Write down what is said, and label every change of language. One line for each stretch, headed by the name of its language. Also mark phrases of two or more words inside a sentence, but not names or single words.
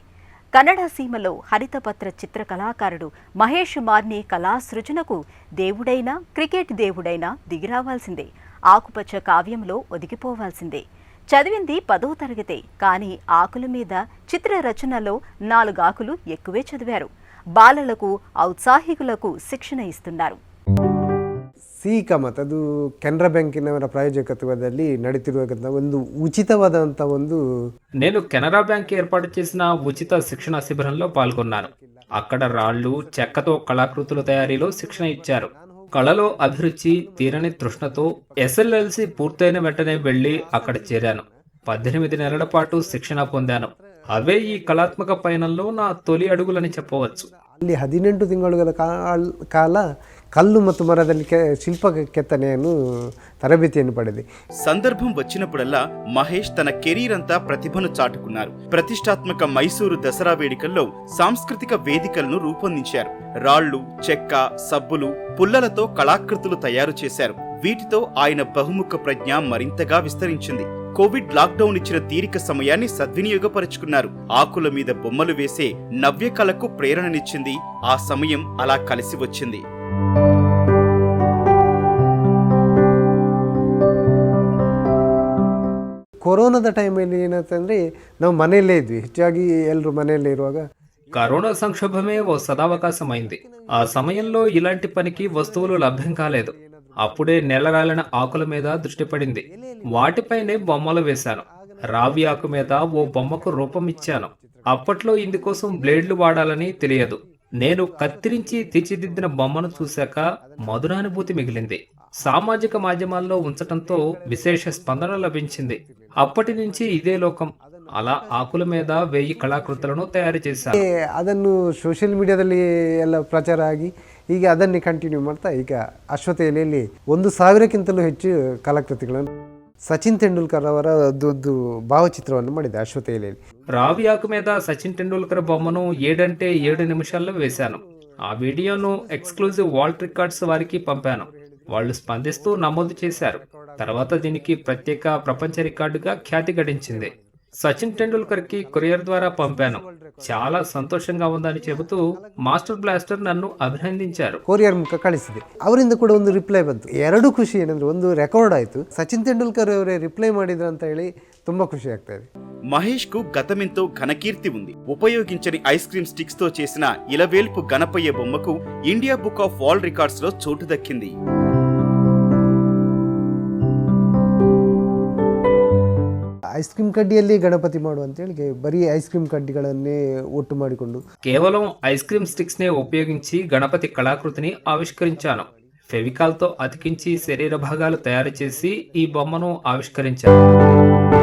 Telugu: కన్నడ సీమలో హరితపత్ర చిత్ర కళాకారుడు మహేష్ మార్ని కళా సృజనకు దేవుడైనా క్రికెట్ దేవుడైనా దిగిరావాల్సిందే. ఆకుపచ్చ కావ్యంలో ఒదిగిపోవాల్సిందే. చదివింది 10వ తరగతే, కానీ ఆకుల మీద చిత్ర రచనలో 4 ఆకులు ఎక్కువే చదివారు. బాలలకు ఔత్సాహికులకు ಶಿಕ್ಷಣ ಇస్తున్నారు.
Kannada: ಸಿಕಮತ್ ಅದು ಕೆನರಾ ಬ್ಯಾಂಕಿನವರ ಪ್ರಾಯೋಜಕತ್ವದಲ್ಲಿ ನಡೆತಿರುವಂತ ಒಂದು ಉಚಿತವಾದಂತ ಒಂದು
Telugu: నేను కెనరా బ్యాంక్ ఏర్పాటు చేసిన ఉచిత శిక్షణ శిబిరంలో పాల్గొన్నాను. అక్కడ రాళ్లు చెక్కతో కళాకృతుల తయారీలో శిక్షణ ఇచ్చారు. కళలో అభిరుచి తీరని తృష్ణతో ఎస్ఎల్ఎల్సి పూర్తయిన వెంటనే వెళ్లి అక్కడ చేరాను. 18 నెలల పాటు శిక్షణ పొందాను. అవే ఈ కళాత్మక పయనంలో నా తొలి అడుగులని చెప్పవచ్చు.
Kannada: ಅಲ್ಲಿ 18 ತಿಂಗಳುಗಳ ಕಾಲ కళ్ళు ಮತ್ತು మరದಲ್ಲಿ శిల్ప ಕೆತ್ತನೆಯನ್ನು తరబేతిಯನ್ನು పడేది.
Telugu: సందర్భం వచ్చినప్పుడల్లా మహేష్ తన కెరీర్ అంతా ప్రతిభను చాటుకున్నారు. ప్రతిష్టాత్మక మైసూరు దసరా వేడుకల్లో సాంస్కృతిక వేదికలను రూపొందించారు. రాళ్లు, చెక్క, సబ్బులు, పుల్లలతో కళాకృతులు తయారు చేశారు. వీటితో ఆయన బహుముఖ ప్రజ్ఞ మరింతగా విస్తరించింది. కోవిడ్ లాక్డౌన్ ఇచ్చిన తీరిక సమయాన్ని సద్వినియోగపరుచుకున్నారు. ఆకుల మీద బొమ్మలు వేసే నవ్య కళకు ప్రేరణనిచ్చింది. ఆ సమయం అలా కలిసి వచ్చింది.
Kannada: ಕೊರೋನಾದ ಟೈಮಲ್ಲಿ ಏನಾಯ್ತಂದ್ರೆ ನಾವು ಮನೆಯಲ್ಲೇ ಇದ್ವಿ, ಹೆಚ್ಚಾಗಿ ಎಲ್ಲರೂ ಮನೆಯಲ್ಲೇ ಇರುವಾಗ
Telugu: కరోనా సంక్షోభమే ఓ సదావకాశం అయింది. ఆ సమయంలో ఇలాంటి పనికి వస్తువులు లభ్యం కాలేదు. అప్పుడే నెలరాలిన ఆకుల మీద దృష్టి పడింది. వాటిపైనే బొమ్మలు వేశాను. రావి ఆకు మీద ఓ బొమ్మకు రూపం ఇచ్చాను. అప్పట్లో ఇందుకోసం బ్లేడ్లు వాడాలని తెలియదు. నేను కత్తిరించి తీర్చిదిద్దిన బొమ్మను చూశాక మధురానుభూతి మిగిలింది. సామాజిక మాధ్యమాల్లో ఉంచటంతో విశేష స్పందన లభించింది. అప్పటి నుంచి ఇదే లోకం. అలా ఆకుల మీద 1000 కళాకృతులను తయారు చేశాను.
Kannada: ಅದನ್ನು ಸೋಷಿಯಲ್ ಮೀಡಿಯಾದಲ್ಲಿ ಎಲ್ಲ ಪ್ರಚಾರ ಆಗಿ ಈಗ ಅದನ್ನೇ ಕಂಟಿನ್ಯೂ ಮಾಡ್ತಾ ಈಗ ಅಶ್ವತ್ಥ ಎಲೆಯಲ್ಲಿ 1000ಕ್ಕಿಂತಲೂ ಹೆಚ್ಚು ಕಲಾಕೃತಿಗಳನ್ನು సచిన్ తెండూల్కర్ ಅವರ ಒಂದು భావచిత్రವನ್ನು ಮಾಡಿದೆ అశ్వత్థ ఎಲೆಯಲ್ಲಿ.
Telugu: రావి ఆకు మీద సచిన్ టెండూల్కర్ బొమ్మను 7 అంటే 7 నిమిషాల్లో వేశాను. ఆ వీడియోను ఎక్స్క్లూజివ్ వాల్ట్ రికార్డ్స్ వారికి పంపాను. వాళ్ళు స్పందిస్తూ నమోదు చేశారు. తర్వాత దీనికి ప్రత్యేక ప్రపంచ రికార్డుగా ఖ్యాతి గడించింది. సచిన్ టెండూల్కర్ కి కొరియర్ ద్వారా పంపాను. చాలా సంతోషంగా ఉందని చెబుతూ మాస్టర్ బ్లాస్టర్ నన్ను అభినందించారు.
Kannada: ಕೊರಿಯರ್ ಮುಖ ಕಳಿಸಿದೆ. ಅವರಿಂದ ಕೂಡ ಒಂದು ರಿಪ್ಲೈ ಬಂತು. ಎರಡು ಖುಷಿ ಏನಂದ್ರೆ ಒಂದು ರೆಕಾರ್ಡ್ ಆಯ್ತು, సచిన్ తెండూల్కర్ ಅವರೇ రిప్లై ಮಾಡಿದ್ರು ಅಂತ ಹೇಳಿ ತುಂಬಾ ఖుషి ಆಗ್ತಾ ಇದೆ.
Telugu: మహేష్ కు గతమెంతో ఘనకీర్తి ఉంది. ఉపయోగించని ఐస్ క్రీమ్ స్టిక్స్ తో చేసిన ఇలవేల్పు గణపయ్య బొమ్మకు ఇండియా బుక్ ఆఫ్ వరల్డ్ రికార్డ్స్ లో చోటు దక్కింది.
Kannada: ಐಸ್ ಕ್ರೀಮ್ ಕಡ್ಡಿಯಲ್ಲಿ ಗಣಪತಿ ಮಾಡು ಅಂತ ಹೇಳಿ ಬರೀ ಐಸ್ ಕ್ರೀಮ್ ಕಡ್ಡಿಗಳನ್ನೇ ಒಟ್ಟು ಮಾಡಿಕೊಂಡು
Telugu: కేవలం ఐస్ క్రీమ్ స్టిక్స్ నే ఉపయోగించి గణపతి కళాకృతిని ఆవిష్కరించాను. ఫెవికాల్ తో అతికించి శరీర భాగాలు తయారు చేసి ఈ బొమ్మను ఆవిష్కరించాను.